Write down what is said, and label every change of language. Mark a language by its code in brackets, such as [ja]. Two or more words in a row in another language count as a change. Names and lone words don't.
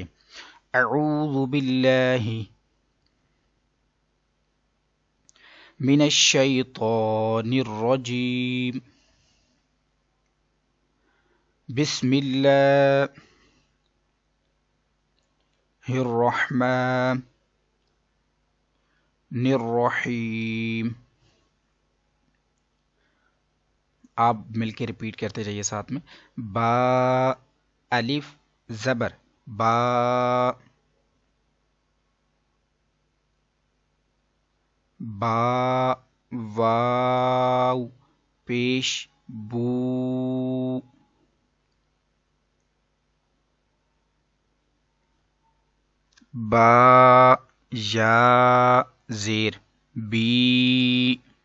[ar] اعوذ باللہ من الشیطان الرجیم، بسم اللہ الرحمن الرحیم۔ [ur] آپ مل کے ریپیٹ کرتے جائیے ساتھ میں، با الف زبر با، با واو پیش بو، با یا زیر بی،